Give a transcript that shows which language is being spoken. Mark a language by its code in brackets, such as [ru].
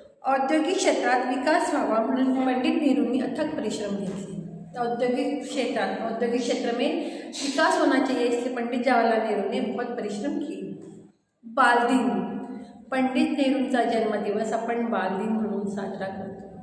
[mr] औद्योगिक क्षेत्रात विकास व्हावा म्हणून पंडित नेहरूंनी अथक परिश्रम घेतले। [hi] औद्योगिक क्षेत्र में विकास होना चाहिए, इसलिए पंडित जवाहरलाल नेहरू ने बहुत परिश्रम किए। [mr] बाल दिन, पंडित नेहरूंचा जन्मदिवस आपण बाल दिन म्हणून साजरा करतो।